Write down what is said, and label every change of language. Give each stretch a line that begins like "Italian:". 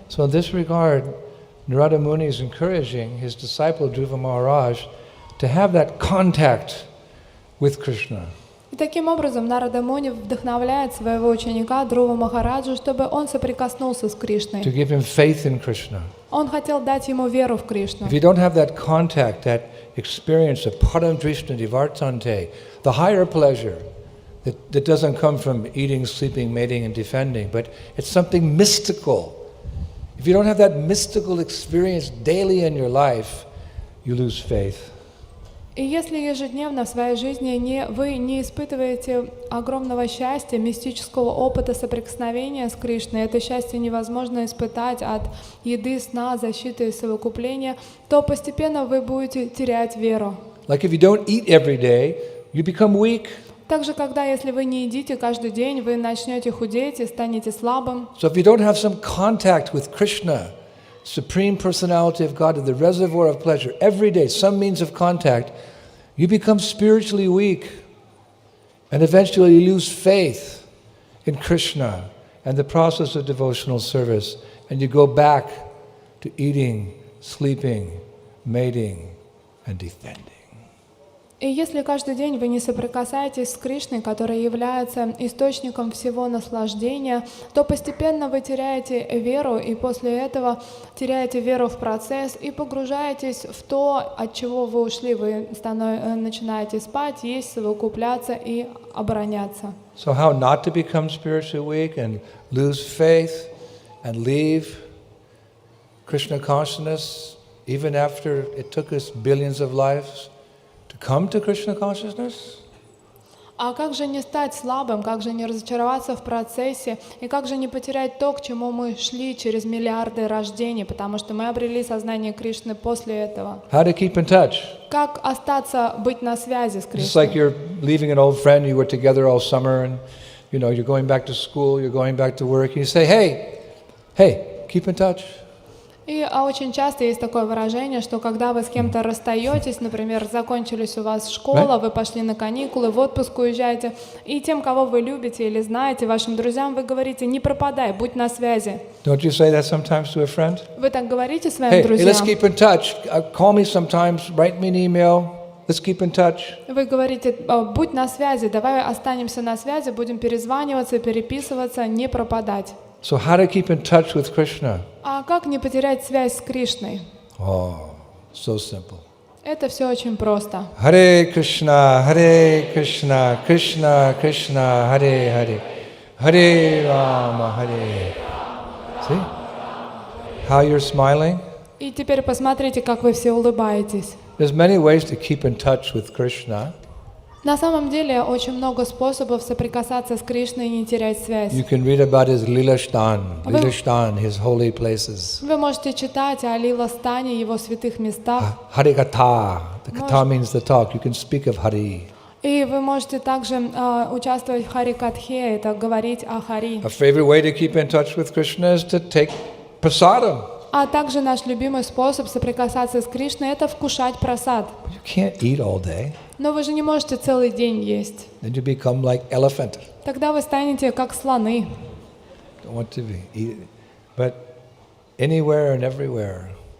English: So in this regard, Narada Muni is encouraging his disciple Dhruva Maharaj to have that contact with Krishna.
Russian: И таким образом Нарада Муни вдохновляет своего ученика Дhrува Махараджу, чтобы он соприкоснулся с Кришной.
English: To give him faith in Krishna.
Russian: Он хотел дать ему веру в Кришну.
English: If you don't have that contact, that experience of Param Drishna Divartante, the higher pleasure, that doesn't come from eating, sleeping, mating, and defending, but it's something mystical. If you don't have that mystical experience daily in your life, you lose faith.
Russian: И если ежедневно в своей жизни вы не испытываете огромного счастья, мистического опыта соприкосновения с Кришной, это счастье невозможно испытать от еды, сна, защиты и совокупления, то постепенно вы будете терять веру.
English: Like if you don't eat every day, you become weak.
Russian: Также, когда если вы не едите каждый день, вы начнете худеть и станете слабым.
English: So if you don't have some contact with Krishna, Supreme Personality of God, the reservoir of pleasure, every day, some means of contact, you become spiritually weak. And eventually you lose faith in Krishna and the process of devotional service. And you go back to eating, sleeping, mating, and defending.
Russian: И если каждый день вы не соприкасаетесь с Кришной, который является источником всего наслаждения, то постепенно вы теряете веру, и после этого теряете веру в процесс и погружаетесь в то, от чего вы ушли. Вы начинаете спать, есть, совокупляться и обороняться.
English: So how not to become spiritually weak and lose faith and leave Krishna consciousness even after it took us billions of lives? Come to Krishna consciousness?
Russian: А как же не стать слабым, как же не разочароваться в процессе, и как же не потерять то, к чему мы шли через миллиарды рождений, потому что мы обрели сознание Кришны после этого.
English: How to keep in touch?
Russian: Как остаться, быть на связи с
English: Just
Russian: Кришной?
English: like you're leaving an old friend, you were together all summer, and you're going back to school, you're going back to work, and you say, hey, keep in touch.
Russian: И очень часто есть такое выражение, что когда вы с кем-то расстаетесь, например, закончились у вас школа, вы пошли на каникулы, в отпуск уезжаете, и тем, кого вы любите или знаете, вашим друзьям, вы говорите: не пропадай, будь на связи.
English: Don't you say that sometimes to a friend?
Russian: Вы так говорите своим
English: Hey,
Russian: друзьям?
English: let's keep in touch. Call me sometimes, write me an email. Let's keep in touch.
Russian: Вы говорите: будь на связи, давай останемся на связи, будем перезваниваться, переписываться, не пропадать.
English: So how to keep in touch with Krishna?
Russian: А как не потерять связь с Кришной?
English: Oh, so simple.
Russian: Это все очень просто.
Sanskrit: Hare Krishna, Krishna Krishna, Hare Hare, Hare Rama, Hare.
English: See? How you're smiling?
Russian: И теперь посмотрите, как вы все улыбаетесь.
English: There's many ways to keep in touch with Krishna.
Russian: На самом деле очень много способов соприкасаться с Кришной и не терять связь.
English: You can read about his Lilashtan, his holy places.
Russian: Вы можете читать о Лила-стане, его святых местах.
English: Harikatha, the katha means the talk. You can speak of Hari.
Russian: И вы можете также участвовать в Харикатхе, это говорить о Хари.
English: A favorite way to keep in touch with Krishna is to take prasadam.
Russian: А также наш любимый способ соприкасаться с Кришной — это вкушать прасад.
English: You can't eat all day.
Russian: Но вы же не можете целый день есть.
English: Then you become like elephant.
Russian: Тогда вы станете как слоны.
English: Don't want to be eat, but anywhere and everywhere.